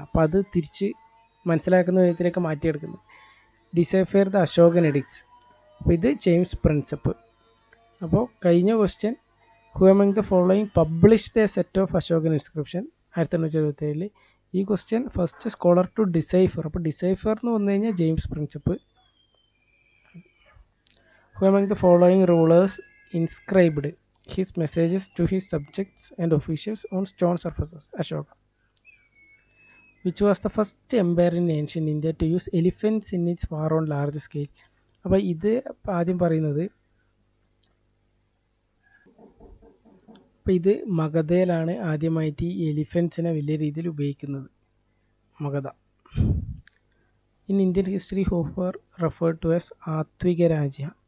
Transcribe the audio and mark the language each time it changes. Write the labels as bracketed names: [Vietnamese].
[Malayalam] അപ്പോൾ അത് തിരിച്ച് മനസ്സിലാക്കുന്ന വിധത്തിലേക്ക് മാറ്റിയെടുക്കുന്നു. [English] Decipher the Ashokan edicts. [Malayalam] അപ്പോൾ ഇത് ജെയിംസ് പ്രിൻസപ്പ്. അപ്പോൾ കഴിഞ്ഞ [English] Question, who among the following published a set of Ashokan inscription 1877. [Malayalam] ഈ [English] Question first scholar to decipher. [Malayalam] അപ്പോൾ ഡിസൈഫർ എന്ന് വന്നു കഴിഞ്ഞാൽ James Prinsep. [English] Who among the following rulers inscribed his messages to his subjects and officials on stone surfaces? Ashoka. Which was the first empire in ancient India to use elephants in its war on large scale? [Malayalam] അപ്പോൾ ഇത് ആദ്യം പറയുന്നത്, അപ്പോൾ ഇത് മഗധയിലാണ് ആദ്യമായിട്ട് ഈ എലിഫൻസിനെ വലിയ രീതിയിൽ ഉപയോഗിക്കുന്നത്. Magadha. [English] In Indian history who were referred to as Atavika Rajya?